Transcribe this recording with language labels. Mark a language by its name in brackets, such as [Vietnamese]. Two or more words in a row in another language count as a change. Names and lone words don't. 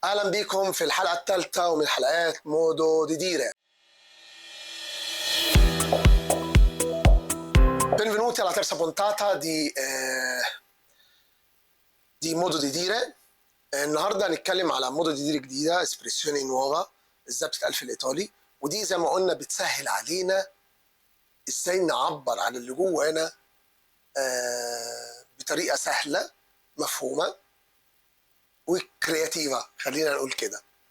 [Arabic] اهلا بيكم في الحلقه الثالثه ومن حلقات مودو دي ديره. [Italian] Benvenuti alla terza puntata di Modo di Dire. [Arabic] النهارده هنتكلم على [Italian] modo di dire [Arabic] جديده، [Italian] espressione nuova, [Arabic] ازاي بتتقال في الايطالي، ودي زي ما قلنا بتسهل علينا ازاي نعبر عن اللي جوانا بطريقه سهله مفهومه وكرياتيفه، خلينا نقول كده.